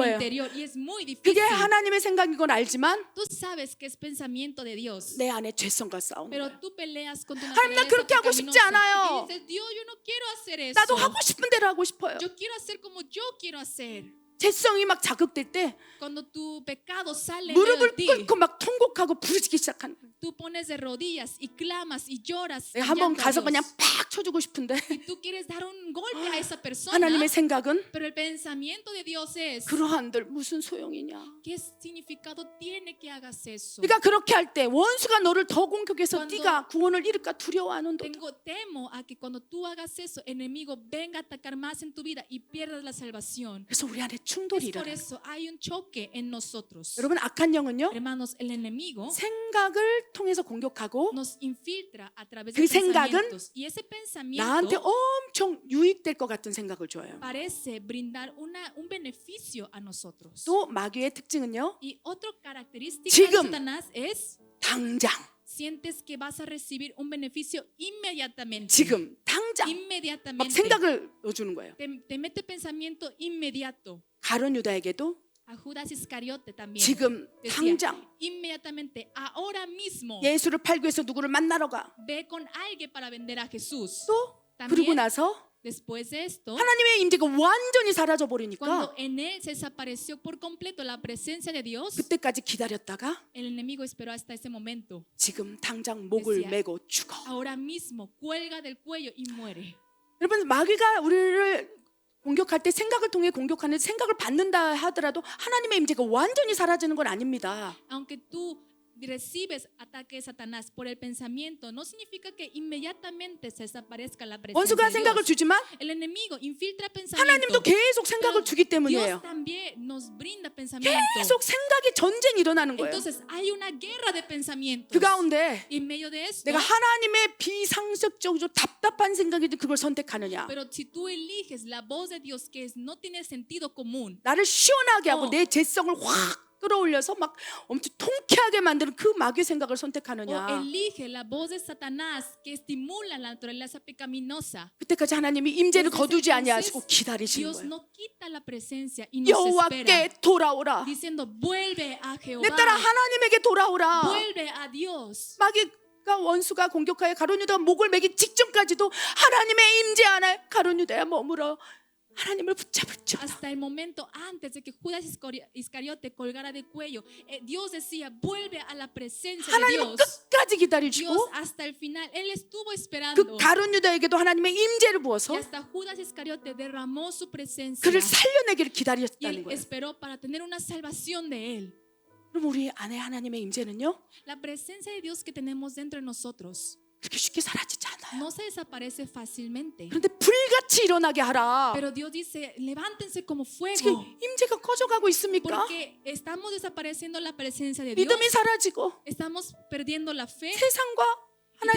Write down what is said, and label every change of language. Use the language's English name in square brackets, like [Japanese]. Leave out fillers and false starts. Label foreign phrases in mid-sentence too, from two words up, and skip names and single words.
[Korean] 거예요. [Spanish] interior y es muy [Korean] 그게 [Spanish] difícil. [Korean] 하나님의 생각인 건 알지만 [Spanish] Tú sabes que es pensamiento de Dios, [Korean] 내 안에 죄성과 싸우는 [Spanish] pero [Korean] 거예요. [Spanish] tú peleas con tu [Korean] 하나님, 나 [Spanish] naturaleza [Korean] 그렇게 하고 싶지 [Spanish] pecaminosa [Korean] 않아요. [Spanish] y dices, Dios, yo no quiero hacer eso. [Korean] 나도 하고 싶은 대로 하고 싶어요. [Spanish] Yo quiero hacer como yo quiero hacer. [Korean] 죄성이 막 자극될 때 [Spanish] Cuando tu pecado sale en medio de [Korean] 무릎을 [Spanish] ti, [Korean] 꿇고 막 통곡하고 부르짖기 시작하는 거예요. [Spanish] tú pones de rodillas y clamas y lloras. en [Korean] 한번 [Spanish] llanto a [Korean] 가서 [Spanish] Dios. [Korean] 그냥 팍 쳐주고 싶은데 [Spanish] Y tú quieres dar un golpe a esa persona, [Korean] 하나님의 생각은 [Spanish] pero el pensamiento de Dios es, [Korean] 그러한들 무슨 소용이냐. [Spanish] ¿qué significado tiene que hagas eso? [Korean] 그러니까 그렇게 할 때 원수가 너를 더 공격해서 [Spanish] Cuando- [Korean] 네가 구원을 잃을까 두려워하는 도 [Spanish] Temo a que cuando tú hagas eso, enemigo venga a atacar más en tu vida y pierdas la salvación. [Korean] 그래서 우리 안에 충돌이 [Spanish] Es por [Korean] 일어나요. [Spanish] eso hay un choque en nosotros. [Korean] 여러분 악한 영은요 [Spanish] Hermanos, el enemigo [Korean] 생각을 통해서 공격하고 [Spanish] nos infiltra a través [Korean] 그 [Spanish] de [Korean] 생각은 [Spanish] pensamientos. Y ese [Korean] 나한테 [Spanish] pensamiento [Korean] 엄청 유익될 것 같은 생각을 줘요. [Spanish] parece brindar un beneficio a nosotros. [Korean] 또 마귀의 특징은요 [Spanish] Y otra característica [Korean] 지금. [Spanish] de Satanás es [Korean] 당장 [Spanish] sientes que vas a recibir un beneficio inmediatamente. [Korean] 지금 당장 막 [Spanish] Inmediatamente. [Korean] 생각을 넣어주는 거예요. [Spanish] Te mete pensamiento inmediato. [Korean] 가룟 유다에게도 [Spanish] A Judas Iscariote también. [Korean] 지금 [Spanish] Decía, [Korean] 당장 [Spanish] inmediatamente, ahora mismo, [Korean] 예수를 팔고 해서 누구를 만나러 가. [Spanish] ve con alguien para vender a Jesús. [Korean] 또 [Spanish] También, [Korean] 그러고 나서 [Spanish] después de esto, [Korean] 하나님의 임재가 완전히 사라져 버리니까 [Spanish] cuando en él se desapareció por completo la presencia de Dios, [Korean] 그때까지 기다렸다가 [Spanish] el enemigo esperó hasta ese momento. [Korean] 지금 당장 목을 [Spanish] Decía, [Korean] 메고 죽어. [Spanish] Ahora mismo, cuelga del cuello y muere. [Korean] 여러분 마귀가 우리를 공격할 때 생각을 통해 공격하는 생각을 받는다 하더라도 하나님의 임재가 완전히 사라지는 건 아닙니다. [Spanish] Aunque tú recibes ataque de Satanás por el pensamiento, no significa que inmediatamente se desaparezca la presencia [Korean] 원수가 [Spanish] de [Korean] 생각을 [Spanish] Dios. [Korean] 주지만 [Spanish] El enemigo infiltra [Korean] 하나님도 [Spanish] pensamiento. [Korean] 계속 생각을 주기 [Spanish] Dios [Korean] 때문이에요. [Spanish] también nos brinda pensamiento. [Korean] 계속 생각이 전쟁이 일어나는 거예요. [Spanish] Entonces hay una guerra de pensamientos. [Korean] 그 가운데 [Spanish] Y en medio de esto, [Korean] 내가 하나님의 비상식적으로 답답한 생각이든 그걸 선택하느냐, [Spanish] pero si tú eliges la voz de Dios que no tiene sentido común, [Korean] 나를 시원하게 하고 어. 내 죄성을 확 끌어올려서 막 엄청 통쾌하게 만드는 그 마귀의 생각을 [Spanish] o [Korean] 선택하느냐, [Spanish] elige la voz de Satanás que estimula la naturaleza pecaminosa, [Korean] 그때까지 하나님이 임재를 [Spanish] Entonces, [Korean] 거두지 아니하시고 기다리시는 [Spanish] Dios [Korean] 거예요. [Spanish] no quita la presencia y nos espera, [Korean] 여호와께 돌아오라. [Spanish] diciendo, vuelve a [Korean] 내 [Spanish] Jehová, [Korean] 딸아 하나님에게 돌아오라. [Spanish] vuelve a Dios. [Korean] 마귀가 원수가 공격하여 가룟 유다가 목을 매기 직전까지도 하나님의 임재 안에 가룟 유다야 머물어 하나님을 붙잡을지어다. [Spanish] Hasta el momento antes de que Judas Iscariote colgara del cuello, Dios decía, vuelve a la presencia de [Korean] 하나님은 [Spanish] Dios. [Korean] 끝까지 [Spanish] Dios [Korean] 기다리시고 [Spanish] hasta el final, Él estuvo [Korean] 그 [Spanish] esperando. [Korean] 가룟 유다에게도 하나님의 임재를 [Spanish] Y [Korean] 부어서 [Spanish] hasta Judas Iscariote derramó su presencia. [Korean] 그를 살려내기를 [Spanish] Y [Korean] 기다렸다는 [Spanish] Él [Korean] 거예요. [Spanish] esperó para tener una salvación de Él. [Korean] 그럼 우리 안에 하나님의 임재는요 [Spanish] La presencia de Dios que tenemos dentro de nosotros [Korean] 그렇게 쉽게 사라지지 않아요. [Spanish] no se desaparece fácilmente. [Korean] 그런데 불같이 일어나게 하라. [Spanish] Pero Dios dice, levántense como [Korean] 지금 [Spanish] fuego. [Korean] 임재가 꺼져가고 있습니까? [Spanish] Porque estamos desapareciendo la presencia de Dios. [Korean] 믿음이 사라지고 [Spanish] Estamos perdiendo la fe. [Korean] 세상과 하나님